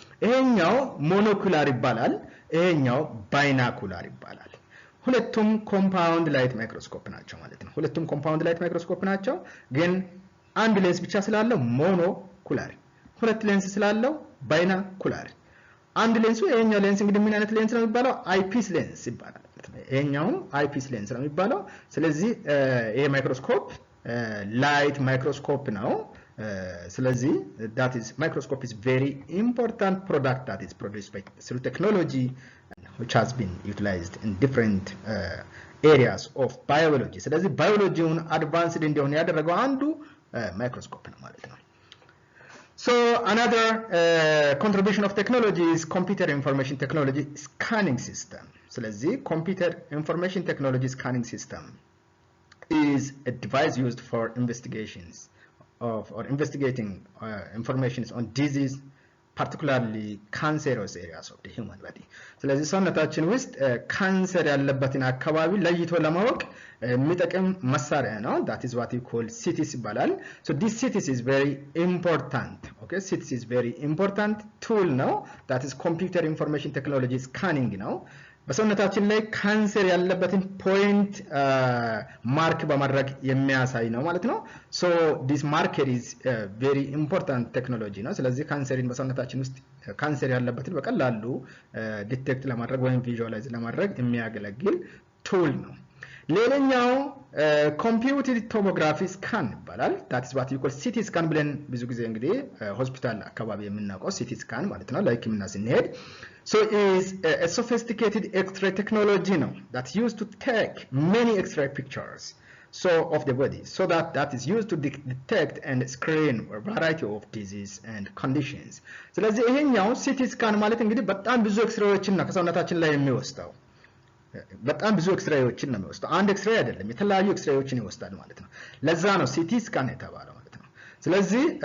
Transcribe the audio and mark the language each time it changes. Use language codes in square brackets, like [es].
[am] ይሄኛው ሞኖኩላር ይባላል ይሄኛው ባይናኩላር ይባላል ሁለቱም ኮምፓውንድ ላይት ማይክሮስኮፕ ናቸው ማለት ነው ሁለቱም ኮምፓውንድ ላይት ማይክሮስኮፕ ናቸው ግን አንድ ሌንስ ብቻ ስላለው ሞኖኩላር ሁለት ሌንስ ስላለው ባይናኩላር አንድ ሌንሱ ይሄኛው ሌንስ እንግዲህ ምን አይነት ሌንስ ነው የሚባለው? አይፒስ ሌንስ ይባላል። ይሄኛው አይፒስ ሌንስ ነው የሚባለው። ስለዚህ ይሄ ማይክሮስኮፕ ላይት ማይክሮስኮፕ ነው። ስለዚህ [en] that is microscope is very important product that is produced by through technology which has been utilized in different areas of biology. [am] ስለዚህ ባዮሎጂውን አድቫንስድ እንዲሆን ያደረገው አንዱ ማይክሮስኮፕ ነው ማለት ነው። [en] So another contribution of technology is computer information technology scanning system. [am] ስለዚህ [en] computer information technology scanning system is a device used for investigations of or investigating information on disease, particularly cancerous areas of the human body. [am] ስለዚህ ሰውነታችን ውስጥ ካንሰር ያለበትን አካባቢ ለይቶ ለማወቅ የሚጠቅም መሳሪያ ነው። [en] that is what you call CTs [am] ይባላል። [en] so this CTs is very important. okay, CTs is very important tool [am] ነው. [en] that is computer information technology scanning ነው. [am] በሰውነታችን ላይ ካንሰር ያለበትን ፖይንት ማርክ በማድረግ የሚያሳይ ነው ማለት ነው። [en] so this marker is very important technology [am] ነው። ስለዚህ ካንሰርን በሰውነታችን ውስጥ ካንሰር ያለበትን በቀላሉ ዲቴክት ለማድረግ ወይም ቪዥዋላይዝ ለማድረግ የሚያገለግል ቱል ነው። ሌላኛው ኮምፒውተር ቶሞግራፊ ስካን ይባላል። [en] that is what you call CT scan [am] ብለን ብዙ ጊዜ እንግዲህ ሆስፒታል አካባቢ የምናውቀው [en] CT scan [am] ማለት ነው። ለህክምና ስንሄድ [en] so is a sophisticated X-ray technology now that's used to take many X-ray pictures so of the body so that is used to detect and screen a variety of disease and conditions. [am] ስለዚህ ይሄኛው CT scan ማለት እንግዲህ በጣም ብዙ ኤክስሬዎችን ነው ከሰውነታችን ላይ የሚወስደው። በጣም ብዙ ኤክስሬዎችን ነው የሚወስደው። አንድ ኤክስሬ አይደለም፣ የተለያዩ ኤክስሬዎችን ይወስዳል ማለት ነው። ለዛ ነው CT scan የተባለው ማለት ነው። ስለዚህ